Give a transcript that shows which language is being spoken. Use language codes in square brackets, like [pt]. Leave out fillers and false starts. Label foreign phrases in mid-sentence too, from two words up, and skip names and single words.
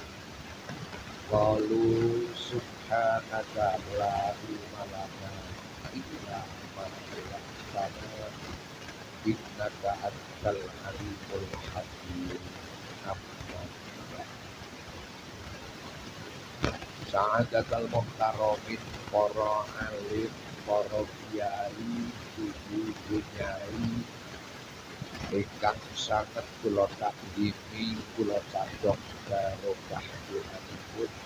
[ar] قالوا سبحانك لا علم لنا إلا ما علمتنا إنك أنت العليم الحكيم. سعادة المحترمين, [jv] para alim, para kiai, ibu nyai ingkang sanget kula takdimi, kula cadhong barokah doanipun